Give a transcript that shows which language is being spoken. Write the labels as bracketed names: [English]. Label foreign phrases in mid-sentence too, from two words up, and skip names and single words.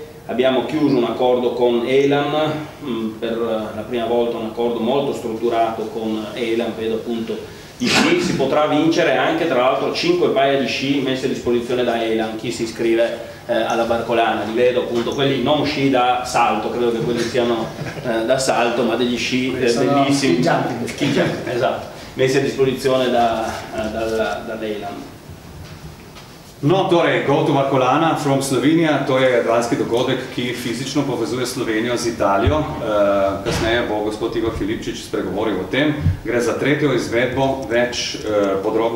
[Italian] Abbiamo chiuso un accordo con Elan, per la prima volta un accordo molto strutturato con Elan, vedo appunto di sci. Si potrà vincere anche tra l'altro 5 paia di sci messi a disposizione da Elan, chi si iscrive alla Barcolana. Li vedo appunto, quelli non sci da salto, credo che quelli siano da salto, ma degli sci bellissimi, esatto, messi a disposizione dall'Elan. [Slovenian] No, torej, Go to Barcolana from Slovenija, to je jadralski dogodek, ki fizično povezuje Slovenijo z Italijo. Kasneje bo gospod Igor Filipčič spregovoril o tem. Gre za tretjo izvedbo, več podrobnosti kasneje.